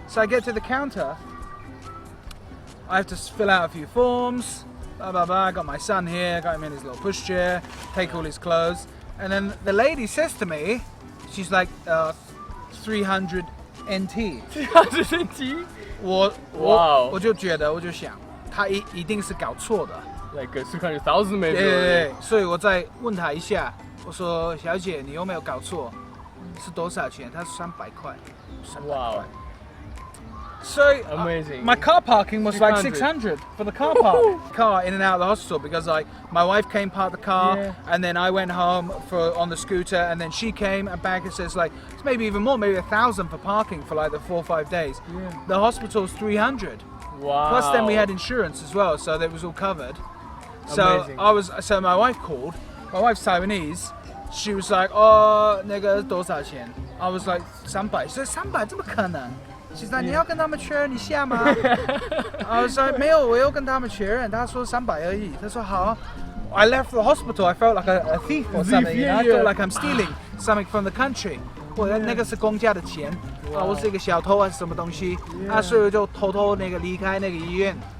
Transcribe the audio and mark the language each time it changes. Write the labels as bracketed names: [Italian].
[English] So I get to the counter. I have to fill out a few forms. Blah blah blah. I got my son here. Got him in his little pushchair. Take all his clothes. And then the lady says to me, she's like, 300 NT. 300 NT? [Chinese] 我就觉得，我就想，他一定是搞错的。 [English] Like 300,000 maybe. [Chinese] 对，所以我再问他一下。我说小姐，你有没有搞错？是多少钱？她说300块。 [English] Wow. So amazing. My car parking was like 600 for the car park. Car in and out of the hospital because like my wife came park the car and then I went home on the scooter and then she came and back and says like it's maybe even more, maybe 1,000 for parking for like the 4 or 5 days. Yeah. The hospital's 300. Wow. Plus then we had insurance as well, so that was all covered. Amazing. So my wife called. My wife's Taiwanese. She was like, "Oh, [Chinese] 那个多少钱?" [English] I was like, 300. She said, 300 [Chinese] 怎么可能? [English] She's like, [Chinese] 你要跟他们确认一下吗? [English] I was like, [Chinese] 没有，我要跟他们确认。他说300而已。他说好。 [English] I left the hospital. I felt like a thief or something. You know? I felt like I'm stealing something from the country. [Chinese] 那个是公家的钱。我是一个小偷还是什么东西？所以我就偷偷离开那个医院。